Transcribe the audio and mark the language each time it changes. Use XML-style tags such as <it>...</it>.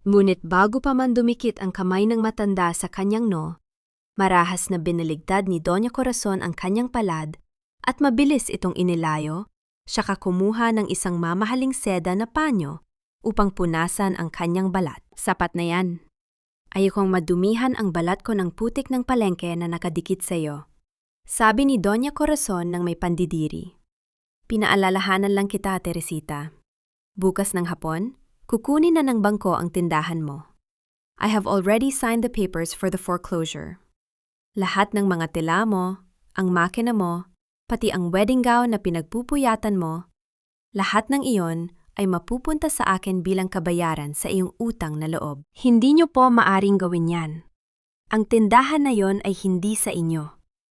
<tl>Ngunit bago pa man dumikit ang kamay ng matanda sa kanyang noo, marahas na binaligtad ni Doña Corazon ang kanyang palad at mabilis itong inilayo, saka kumuha ng isang mamahaling seda na panyo upang punasan ang kanyang balat. Sapat na yan. Ayokong madumihan ang balat ko ng putik ng palengke na nakadikit sa iyo. Sabi ni Doña Corazon ng may pandidiri. Pinaalalahanan lang kita, Teresita. Bukas ng hapon, kukunin na ng bangko ang tindahan mo.</tl> <en>I have already signed the papers for the foreclosure.</en> <tl>Lahat ng mga tela mo, ang makina mo, pati ang wedding gown na pinagpupuyatan mo, lahat ng iyon ay mapupunta sa akin bilang kabayaran sa iyong utang na loob. Hindi niyo po maaring gawin yan. Ang tindahan na yon ay hindi sa inyo.</tl>